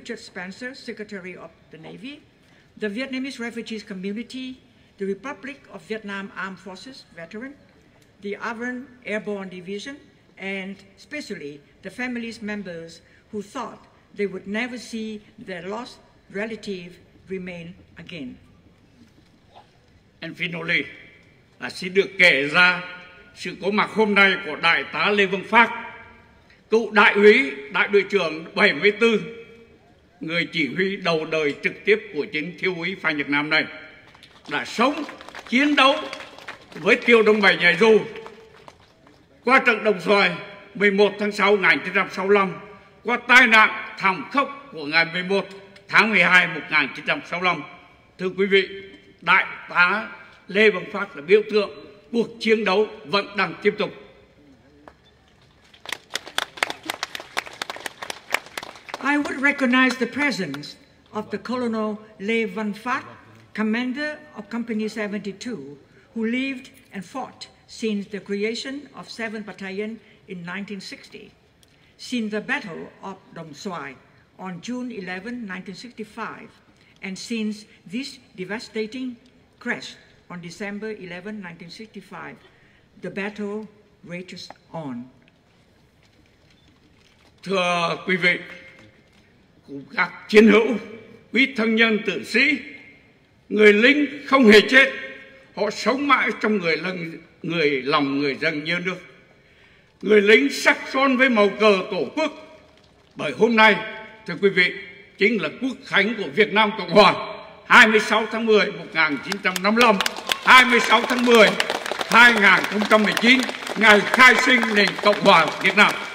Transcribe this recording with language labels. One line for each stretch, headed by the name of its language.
English: Richard Spencer, Secretary of the Navy, the Vietnamese refugees community, the Republic of Vietnam Armed Forces veteran, the Avon Airborne Division, and especially the families members who thought they would never see their lost relative remain again. And finally,
Vietnamese: xin được kể ra sự có mặt hôm nay của Đại tá Lê Văn Phát, cựu đại úy, đại đội trưởng 74, người chỉ huy đầu đời trực tiếp của chính thiếu úy Phan Nhật Nam này, đã sống, chiến đấu với tiểu đoàn 7 nhảy dù qua trận Đồng Xoài 11 tháng 6 1965, qua tai nạn thảm khốc của ngày 11 tháng 12 1965. Thưa quý vị, Đại tá Lê Văn Phát là biểu tượng cuộc chiến đấu vẫn đang tiếp tục.
English: I would recognize the presence of the Colonel Lê Văn Phát, commander of Company 72, who lived and fought since the creation of 7th Battalion in 1960, since the Battle of Đồng Xoài on June 11, 1965, and since this devastating crash on December 11, 1965, the battle rages on.
Vietnamese: Thưa quý vị, cùng các chiến hữu, quý thân nhân tử sĩ, người lính không hề chết, họ sống mãi trong lòng người dân nhớ nước. Người lính sắc son với màu cờ tổ quốc. Bởi hôm nay, thưa quý vị, chính là quốc khánh của Việt Nam Cộng Hòa, 26 tháng 10 1955, 26 tháng 10 2019, ngày khai sinh nền Cộng hòa Việt Nam.